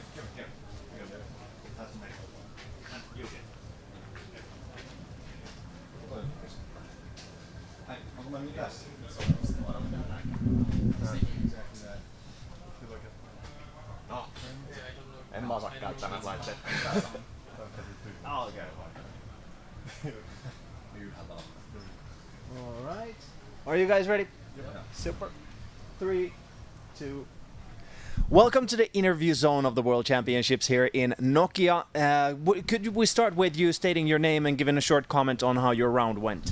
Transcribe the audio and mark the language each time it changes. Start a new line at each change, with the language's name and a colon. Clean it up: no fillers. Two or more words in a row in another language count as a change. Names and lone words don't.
Finnish: Tässä menee. Onko mä nyt tässä? No. En mä osaa käyttää näitä laitteita.
English: Alright. Are you guys ready? Super. 3, 2. Welcome to the interview zone of the World Championships here in Nokia. Could we start with you stating your name and giving a short comment on how your round went?